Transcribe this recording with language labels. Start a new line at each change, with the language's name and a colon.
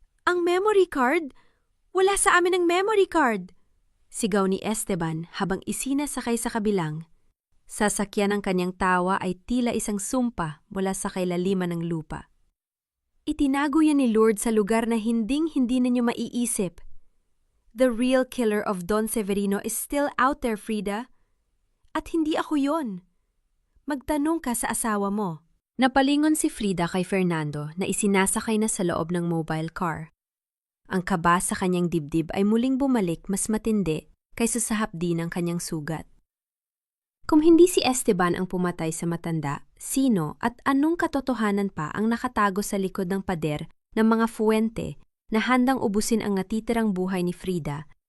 Filipino: Ang memory card? Wala sa amin ang memory card! Sigaw ni Esteban habang isinasakay sa kabilang. Sasakyan ng kanyang tawa ay tila isang sumpa mula sa kailaliman ng lupa. Itinago yan ni Lourdes sa lugar na hinding-hindi ninyo maiisip.
English: The real killer of Don Severino is still out there, Frida.
Filipino: At hindi ako yon. Magtanong ka sa asawa mo. Napalingon si Frida kay Fernando na isinasakay na sa loob ng mobile car. Ang kaba sa kanyang dibdib ay muling bumalik mas matindi kaysa sa hapdi ng kanyang sugat. Kung hindi si Esteban ang pumatay sa matanda, sino at anong katotohanan pa ang nakatago sa likod ng pader ng mga Fuente na handang ubusin ang natitirang buhay ni Frida